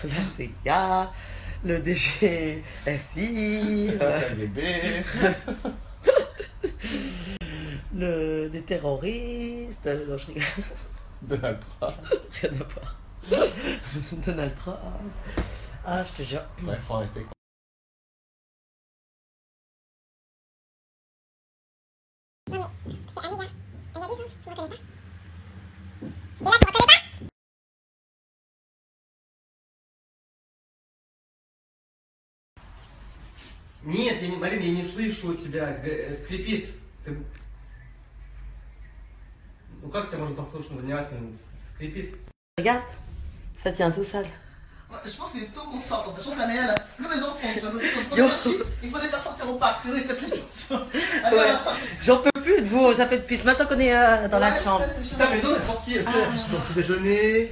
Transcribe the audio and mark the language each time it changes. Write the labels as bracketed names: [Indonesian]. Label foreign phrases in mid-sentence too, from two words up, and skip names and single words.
[French] le DGSI, les terroristes, non, je rigole. Donald Trump. Rien à voir. Donald Trump. Ah, je te jure. Ouais, faut arrêter. Non mais, c'est Amélia. Elle a des anges, tu reconnais pas? [Russian] Нет, Марина, я не слышу тебя, скрипит. Ну как тебя можно послушать внимательно? Скрипит. [French] Regarde, ça tient tout seul. Je pense qu'il est temps qu'on sorte. Je pense qu'Anaël, comme les enfants, je dois noter il faut les faire sortir au parc, sinon ils pètent les pulsions. Allez, on va sortir. J'en peux plus de vous, ça fait depuis ce matin qu'on est dans la chambre. Putain, mais nous on est sortis, on a acheté notre petit déjeuner.